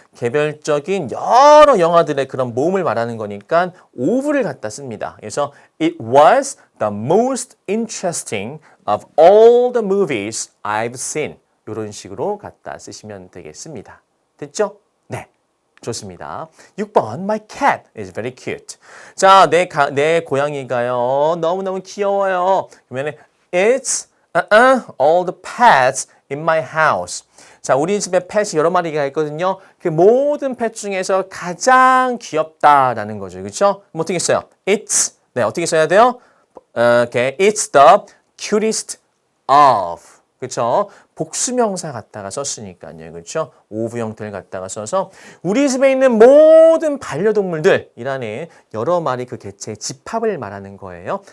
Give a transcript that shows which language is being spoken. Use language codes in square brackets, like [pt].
[ko] 개별적인 여러 영화들의 그런 모음을 말하는 거니까 of를 갖다 씁니다. [en] 그래서 It was the most interesting of all the movies I've seen. [ko] 이런 식으로 갖다 쓰시면 되겠습니다. 됐죠? 네. 좋습니다. [en] 6번 My cat is very cute. [ko] 자, 내 고양이가요. 너무너무 귀여워요. 그러면 [en] It's all the pets in my house. [ko] 자, 우리 집에 펫이 여러 마리가 있거든요. 그 모든 펫 중에서 가장 귀엽다라는 거죠. 그렇죠? 그럼 어떻게 써요? It's. 네, 어떻게 써야 돼요? Okay. [en] It's the cutest of. [ko] 그렇죠? 복수명사 갖다가 썼으니까요. 그렇죠? of 형태를 갖다가 써서 우리 집에 있는 모든 반려동물들이라는 여러 마리 그 개체의 집합을 말하는 거예요.